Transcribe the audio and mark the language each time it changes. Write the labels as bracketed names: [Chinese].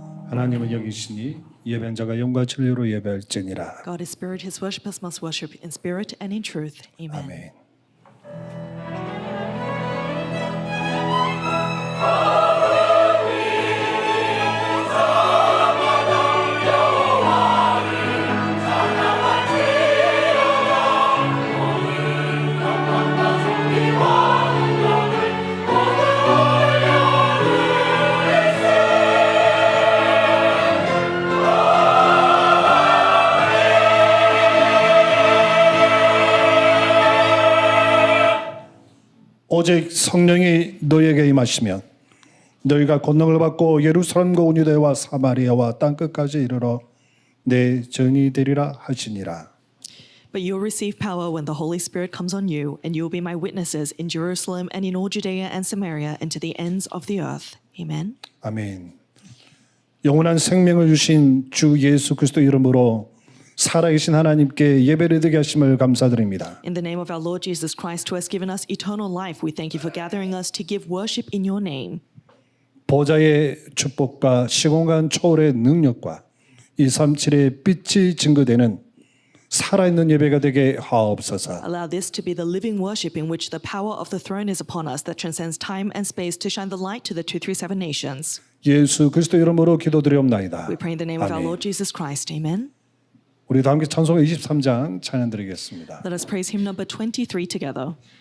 [Korean] 하나님은 여기시니 예배한 자가 영과 진리로 예배할지니라. [English] God is spirit, his worshippers must worship in spirit and in truth. Amen. [Korean] 아멘. 오직 성령이 너희에게 임하시면 너희가 권능을 받고 예루살렘과 온 유대와 사마리아와 땅끝까지 이르러 내 증인이 되리라 하시니라. [English] But you'll receive power when the Holy Spirit comes on you, and you'll be my witnesses in Jerusalem and in all Judea and Samaria and to the ends of the earth. Amen. [Korean] 아멘. 영원한 생명을 주신 주 예수 그리스도 이름으로 살아계신 하나님께 예배를 드리게 하심을 감사드립니다. [English] In the name of our Lord Jesus Christ, who has given us eternal life, we thank you for gathering us to give worship in your name. [Korean] 보좌의 축복과 시공간 초월의 능력과 237의 빛이 증거되는 살아있는 예배가 되게 하옵소서. [English] Allow this to be the living worship in which the power of the throne is upon us that transcends time and space to shine the light to the 237 nations. [Korean] 예수 그리스도 이름으로 기도드리옵나이다. [English] We pray in the name of our [Korean] 아멘. [English] Lord Jesus Christ. Amen. [Korean] 우리 다 함께 찬송 23장 찬양 드리겠습니다. [English] Let us praise hymn number 23 together.